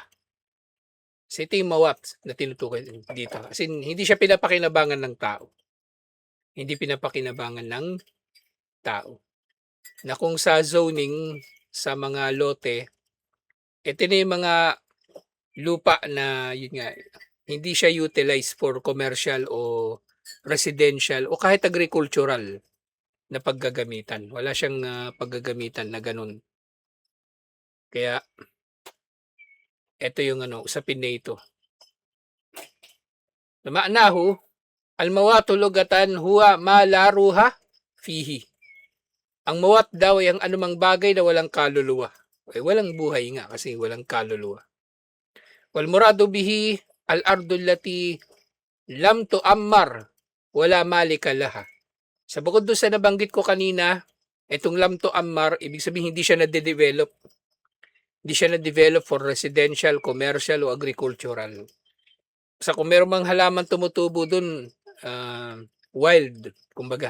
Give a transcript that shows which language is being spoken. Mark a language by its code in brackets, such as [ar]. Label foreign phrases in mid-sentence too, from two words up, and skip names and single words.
[tl] So ito yung mawat na tinutukoy dito. Kasi hindi siya pinapakinabangan ng tao. Hindi pinapakinabangan ng tao. Na kung sa zoning, sa mga lote, ito na yung mga lupa na yun nga, hindi siya [en] utilized for commercial [tl] o residential o kahit agricultural na paggagamitan. Wala siyang paggagamitan na ganun. Kaya ito yung usapin na ito. [ar] معناه الموات لغة هو ما لا روح فيه. [tl] Ang mawat daw ay ang anumang bagay na walang kaluluwa. Eh, walang buhay nga kasi walang kaluluwa. [ar] والمراد به الأرض التي لم تعمر ولا مالك لها. [tl] Sa bukod doon sa nabanggit ko kanina, itong [ar] لم تعمر, [tl] ibig sabihin hindi siya na-develop. Hindi siya na-develop [en] for residential, commercial [tl] o agricultural. Sa kung meron mang halaman tumutubo doon, wild, kumbaga.